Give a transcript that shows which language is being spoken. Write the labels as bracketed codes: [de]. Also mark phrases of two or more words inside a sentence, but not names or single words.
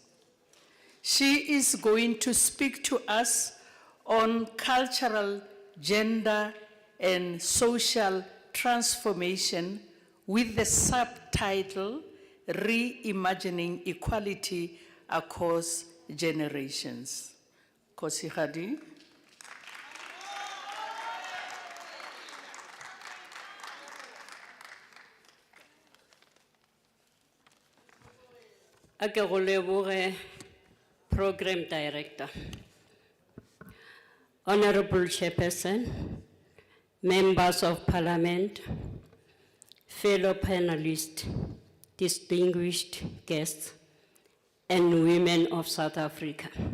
[en] She is going to speak to us on cultural, gender, and social transformation with the subtitle, Reimagining Equality Across Generations. Kosi Khadi. [nso] Ake go leboge [en] Program Director, Honorable Chairperson, Members of Parliament, fellow panelists, distinguished guests, and women of South Africa.